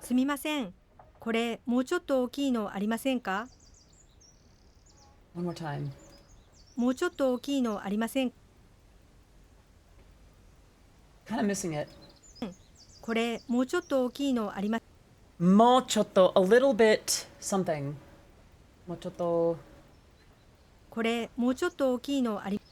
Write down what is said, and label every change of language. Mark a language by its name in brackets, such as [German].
[Japanese] すみません。これもうちょっと大きいのありませんか？ [English] One more time. [Japanese] もうちょっと大きいのありませんか？ [English] Kind of missing it. [Japanese] これもうちょっと大きいのありま [English] Mochoto, a little bit something. Mochoto. [Japanese] これもうちょっと大きいのあり